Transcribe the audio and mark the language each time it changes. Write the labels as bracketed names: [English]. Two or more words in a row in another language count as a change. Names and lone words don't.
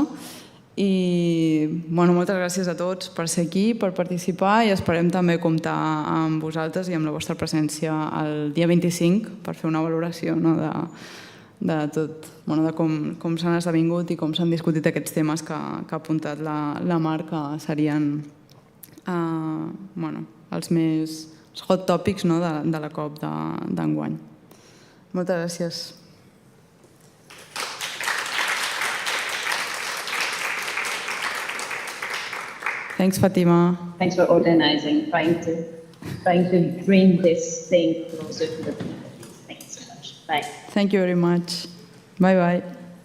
[Catalan] I moltes gràcies a tots per ser aquí, per participar i esperem també comptar amb vosaltres i amb la vostra presència el dia 25 per fer una valoració de tot, de com s'han esdevingut i com s'han discutit aquests temes que ha apuntat la Mar, que serien els més [English] hot topics [Catalan] de la COP d'enguany. Moltes gràcies. [English] Thanks, Fatima. Thanks for organizing, trying to bring this thing closer to the people. Thanks so much. Bye. Thank you very much. Bye-bye.